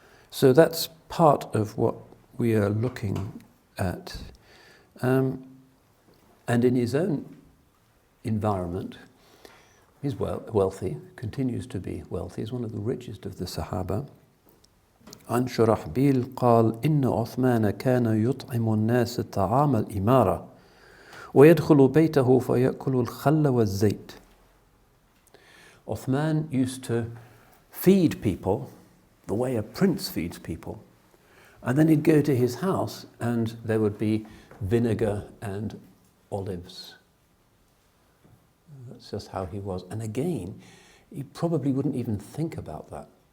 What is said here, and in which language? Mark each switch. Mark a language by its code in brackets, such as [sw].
[en] So that's part of what we are looking at. And in his own environment, he's wealthy, continues to be wealthy. He's one of the richest of the Sahaba. [ar] عن شرحبيل قال إن عثمان كان يطعم الناس طعام الإمارة ويدخل بيته فيأكل الخل والزيت. [en] Uthman used to feed people the way a prince feeds people, and then he'd go to his house and there would be vinegar and olives. That's just how he was. And again, he probably wouldn't even think about that.